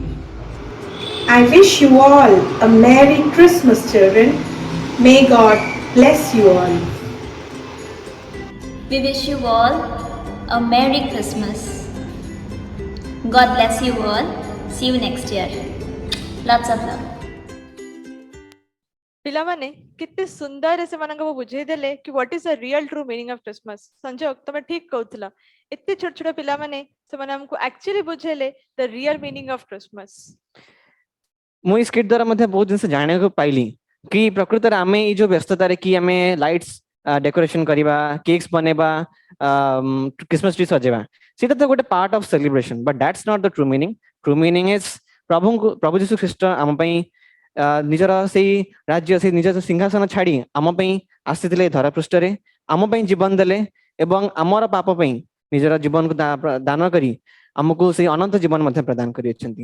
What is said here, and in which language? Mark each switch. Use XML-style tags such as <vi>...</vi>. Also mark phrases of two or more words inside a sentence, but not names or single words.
<en>I wish you all a Merry Christmas, children. May God bless you all. We wish you all a Merry Christmas. God bless you all. See you next year. Lots of love.</en> <or>ପିଲାମାନେ କେତେ ସୁନ୍ଦର ସେମାନଙ୍କୁ ବୁଝେଇ ଦେଲେ କି</or> <en>what is the real true meaning of Christmas.</en> <or>ସଂଯୋଗ ତମେ ଠିକ କହୁଥିଲ, ଏତେ ଛୋଟ ଛୋଟ ପିଲାମାନେ ସେମାନେ ଆମକୁ actually ବୁଝେଇଲେ</or> <en>the real meaning of Christmas.</en> <or>ମୁଁ ଏଇ ସ୍କିଟ୍ ଦ୍ୱାରା ମଧ୍ୟ ବହୁତ ଜିନିଷ ଜାଣିବାକୁ ପାଇଲି କି ପ୍ରକୃତରେ ଆମେ ଏଇ ଯୋଉ ବ୍ୟସ୍ତତାରେ କି ଆମେ</or> <en>lights decoration</en> <or>କରିବା, କେକ୍ସ ବନେଇବା,</or> <en>Christmas tree</en> <or>ସଜେଇବା, ସେଇଟା ତ ଗୋଟେ</or> <en>part of celebration, but that's not the true meaning. true meaning is</en> <or>ପ୍ରଭୁ ଯୀଶୁ ଖ୍ରୀଷ୍ଟ ଆମ ପାଇଁ ନିଜର ସେଇ ରାଜ୍ୟ, ସେଇ ନିଜର ସିଂହାସନ ଛାଡି ଆମ ପାଇଁ ଆସିଥିଲେ ଧରା ପୃଷ୍ଠରେ, ଆମ ପାଇଁ ଜୀବନ ଦେଲେ ଏବଂ ଆମର ପାପ ପାଇଁ ନିଜର ଜୀବନକୁ ଦାନ କରି ଆମକୁ ସେଇ ଅନନ୍ତ ଜୀବନ ମଧ୍ୟ ପ୍ରଦାନ କରିଅଛନ୍ତି.</or>